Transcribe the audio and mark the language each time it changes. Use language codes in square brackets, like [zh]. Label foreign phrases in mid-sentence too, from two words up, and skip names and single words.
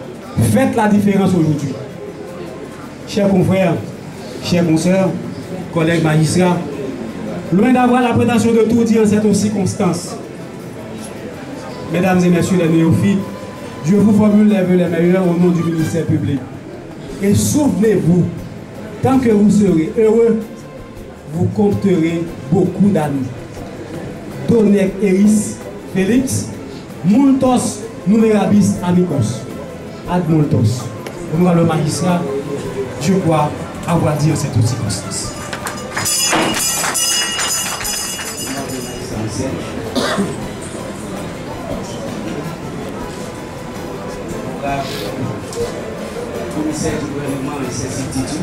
[fr] Faites la différence aujourd'hui. Chers confrères, chers consoeurs, collègues magistrats, loin d'avoir la prétention de tout dire en cette circonstance, mesdames et messieurs les néophytes, je vous formule les vœux les meilleurs au nom du ministère public. Et souvenez-vous, tant que vous serez heureux, vous compterez beaucoup d'amis. [la] Donec eris Félix, multos numerabis amicos, ad multos. [fr] Moi, le magistrat, je crois avoir dit en cette circonstance. Commissaire du gouvernement et ses substituts.